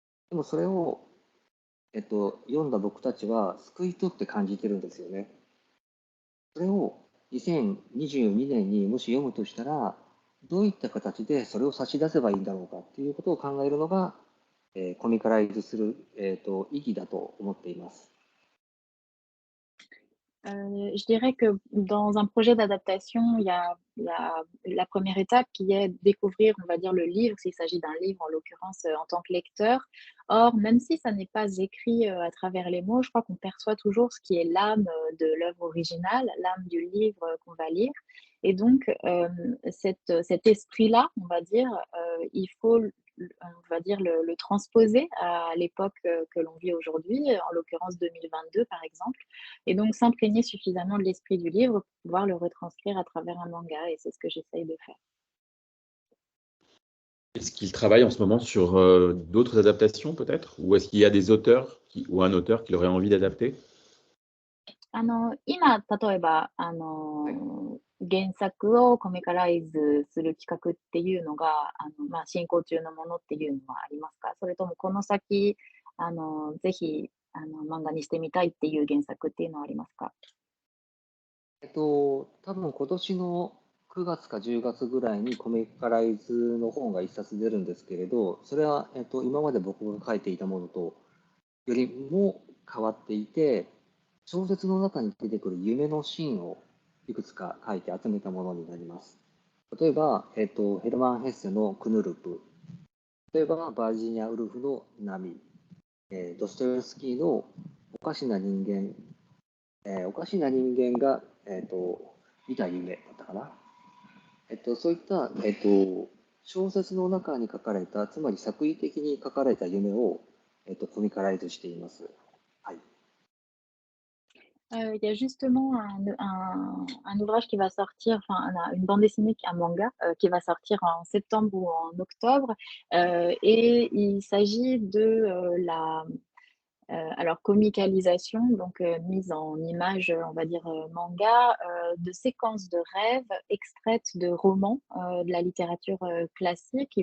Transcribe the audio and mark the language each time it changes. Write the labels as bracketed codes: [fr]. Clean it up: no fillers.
[ja] でもそれを、読んだ僕たちは救い取って感じてるんですよね。それを2022年にもし読むとしたら、どういった形でそれを差し出せばいいんだろうかっていうことを考えるのが、コミカライズする、意義だと思っています。 [fr] Je dirais que dans un projet d'adaptation, il y a la première étape qui est découvrir, on va dire, le livre, s'il s'agit d'un livre en l'occurrence en tant que lecteur. Or, même si ça n'est pas écrit à travers les mots, je crois qu'on perçoit toujours ce qui est l'âme de l'œuvre originale, l'âme du livre qu'on va lire. Et donc, cet esprit-là, on va dire, il faut on va dire, le transposer à l'époque que l'on vit aujourd'hui, en l'occurrence 2022 par exemple, et donc s'imprégner suffisamment de l'esprit du livre pour pouvoir le retranscrire à travers un manga, et c'est ce que j'essaye de faire. Est-ce qu'il travaille en ce moment sur d'autres adaptations peut-être? Ou est-ce qu'il y a des auteurs ou un auteur qu'il aurait envie d'adapter? [ja] 今、例えば、原作をコミカライズする企画っていうのが、まあ、進行中のものっていうのはありますか？それともこの先、ぜひ、漫画にしてみたいっていう原作っていうのはありますか？多分今年の9月か10月ぐらいにコミカライズの本が一冊出るんですけれど、それは、今まで僕が書いていたものとよりも変わっていて、小説の中に出てくる夢のシーンをいくつか書いて集めたものになります。例えば、ヘルマン・ヘッセのクヌルプ、例えばバージニア・ウルフの波、ドストエフスキーのおかしな人間、おかしな人間が、見た夢だったかな。そういった、小説の中に書かれた、つまり作為的に書かれた夢を、コミカライズしています。はい。 [fr] Il y a justement un ouvrage qui va sortir, enfin une bande dessinée, un manga qui va sortir en septembre ou en octobre, et il s'agit de la alors comicalisation, donc mise en image, on va dire manga, de séquences de rêves extraites de romans de la littérature classique.